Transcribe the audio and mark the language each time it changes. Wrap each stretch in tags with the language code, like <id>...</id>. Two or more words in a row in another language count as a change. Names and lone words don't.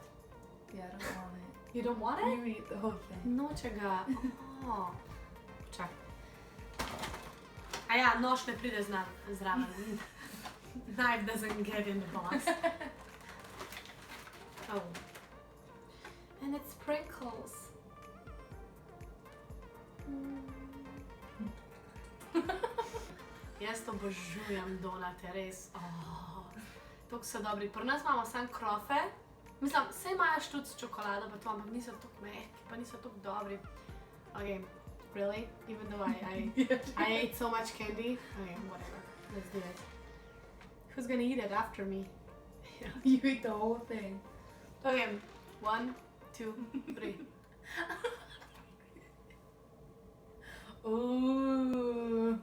<en>Yeah, I don't want it. You don't want it? You eat the whole thing.</en> <sl>Nočega. Oh. Čak. A ja, nož ne pride zraven.</sl> <en>Knife doesn't get in the box. Oh. And it sprinkles.</en> <sl>Jaz to obožujem donate, res. Oh. Toliko so dobri. Pri nas imamo samo krofe. Mislim, vse imajo štuc s čokolado, pa to, ampak niso tako mehki, pa niso tako dobri.</sl> <en>Ok, really? Even though I ate so much candy? Ok, whatever. Let's do it. Who's gonna eat it after me? You eat the whole thing. Ok, 1, 2, 3. Ooh.</en>